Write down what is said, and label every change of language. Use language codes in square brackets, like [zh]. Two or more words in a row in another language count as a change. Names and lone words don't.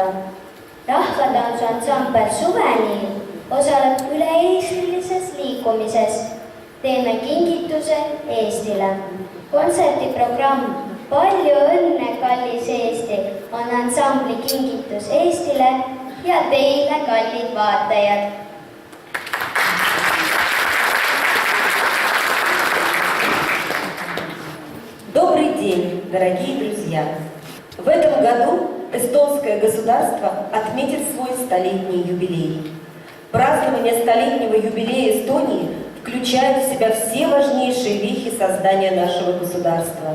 [et] Rahvatantsuansambel Suveniir osaleb üle-eestilises liikumises. teeme kingituse Eestile. kontserdiprogramm Palju õnne, kallis Eesti on ansambli kingitus Eestile ja teile, kallid vaatajad. [ru] Добрый день, дорогие друзья! В этом году эстонское государство отметит свой столетний юбилей. Празднование столетнего юбилея Эстонии включает в себя все важнейшие вехи создания нашего государства.